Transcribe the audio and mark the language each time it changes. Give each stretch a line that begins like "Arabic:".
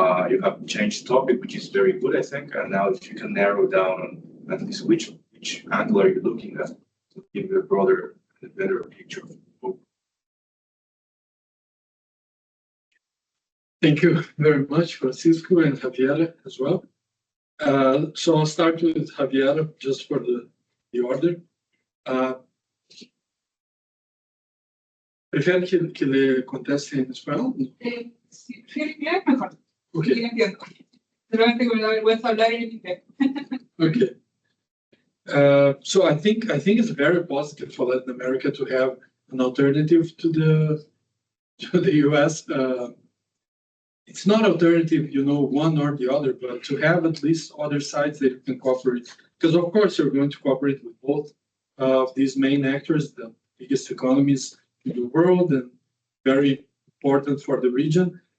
English: You have changed topic, which is very good, I think. And now if you can narrow down on at least which angle are you looking at to give you a broader and better picture of both. Thank you very much, Francisco and Javier as well. So I'll start with Javier just for the order.
Spanish: ¿Prefieren que le conteste en español? Sí, en inglés mejor. Okay. Sí, entiendo. Solamente que me da vergüenza hablar en inglés. Okay.
English: So I think it's very positive for Latin America to have an alternative to the US. It's not alternative, one or the other, but to have at least other sides that you can cooperate. Because of course you're going to cooperate with both of these main actors, the biggest economies in the world and very important for the region.